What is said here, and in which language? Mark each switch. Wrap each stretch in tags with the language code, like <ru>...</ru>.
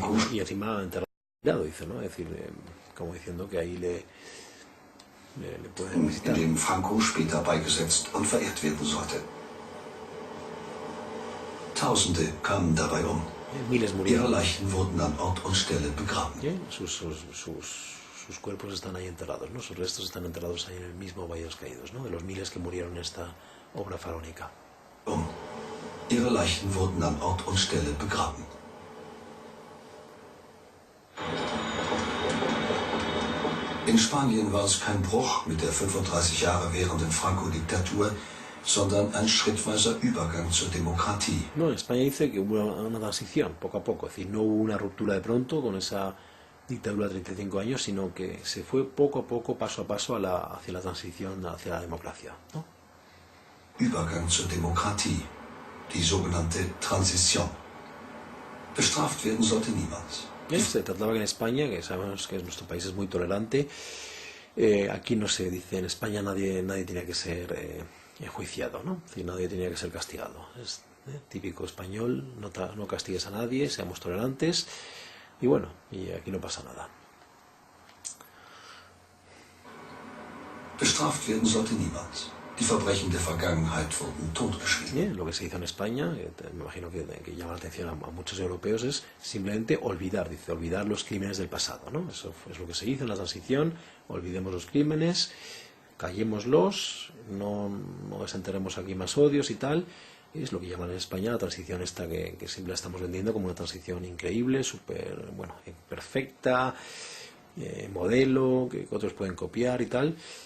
<es>Y encima enterrado, dice, ¿no? Es decir, como diciendo que ahí le pueden</es> <de>In</de> <es>visitar.</es> <de>dem Franco später beigesetzt und verehrt werden sollte. Tausende kamen dabei um.</de> <es>Miles</es> <de>Ihre</de> <es>murieron.</es> <de>Leichen wurden an Ort und Stelle begraben.</de> <es>Sus cuerpos están ahí enterrados, ¿no? Sus restos están enterrados ahí en el mismo Valle de los Caídos, ¿no? De los miles que murieron en esta obra faraónica.</es> <de>Ihre Leichen wurden an Ort und Stelle begraben. In Spanien war es kein Bruch mit der 35 Jahre währenden Franco-Diktatur, sondern ein schrittweiser Übergang zur Demokratie.</de> <es>No, en España dice que hubo una transición, poco a poco. Es decir, no hubo una ruptura de pronto con esa dictadura de 35 años, sino que se fue poco a poco, paso a paso, hacia la transición, hacia la democracia, ¿no?</es> <de>Übergang zur Demokratie, die sogenannte Transition. Bestraft werden sollte niemand.</de> <es>Se trataba que en España, que sabemos que nuestro país es muy tolerante, aquí no se dice, en España nadie tenía que ser enjuiciado, ¿no? Es decir, nadie tenía que ser castigado. Es típico español, no castigues a nadie, seamos tolerantes, y bueno, y aquí no pasa nada.</es> <de>Bestraft werden sollte niemand. Die Verbrechen der Vergangenheit wurden totgeschwiegen.</de> <es>Lo que se hizo en España, me imagino que llama la atención a muchos europeos, es simplemente olvidar, dice, olvidar los crímenes del pasado, ¿no? Eso es lo que se hizo en la transición, olvidemos los crímenes, callémoslos, no desenterremos aquí más odios y tal. Es lo que llaman en España la transición esta que siempre la estamos vendiendo como una transición increíble, súper, bueno, perfecta, modelo, que otros pueden copiar y tal.</es>